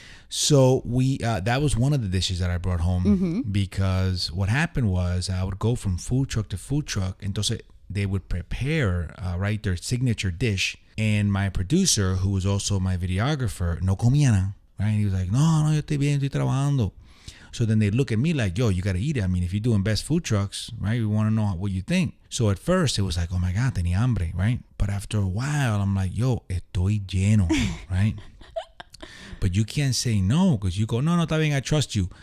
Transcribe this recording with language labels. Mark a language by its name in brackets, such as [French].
[English] So that was one of the dishes that I brought home because what happened was I would go from food truck to food truck. Entonces they would prepare, their signature dish. And my producer, who was also my videographer, [Spanish] no comía nada, [English] right? He was like, [Spanish] no, yo estoy bien, estoy trabajando. [English] So then they look at me like, yo, you got to eat it. I mean, if you're doing best food trucks, right, we want to know what you think. So at first it was like, oh my God, [Spanish] tenía hambre, [English] right? But after a while, I'm like, yo, [Spanish] estoy lleno, [English] right? But you can't say no because you go, [Spanish] no, está bien, [English] I trust you.